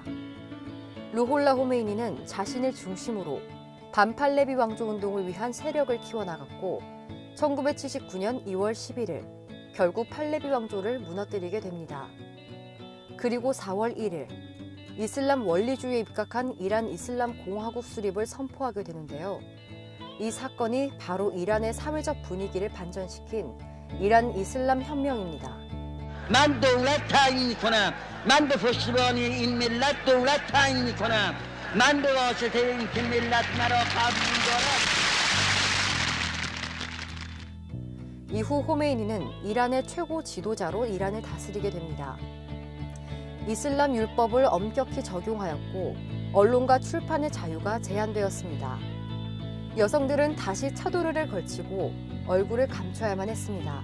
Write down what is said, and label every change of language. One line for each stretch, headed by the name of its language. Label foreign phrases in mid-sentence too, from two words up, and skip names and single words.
Korean: 루홀라 호메이니는 자신을 중심으로 반팔레비 왕조 운동을 위한 세력을 키워나갔고 1979년 2월 11일 결국 팔레비 왕조를 무너뜨리게 됩니다. 그리고 4월 1일 이슬람 원리주의에 입각한 이란 이슬람 공화국 수립을 선포하게 되는데요. 이 사건이 바로 이란의 사회적 분위기를 반전시킨 이란 이슬람 혁명입니다.
Persian: من دولت تعیین میکنم من به پشتیبانی این ملت دولت تعیین میکنم من به واسطه اینکه ملت مرا قبول دارد.
Korean: 이후 호메이니는 이란의 최고 지도자로 이란을 다스리게 됩니다. 이슬람 율법을 엄격히 적용하였고 언론과 출판의 자유가 제한되었습니다. 여성들은 다시 차도르를 걸치고 얼굴을 감춰야만 했습니다.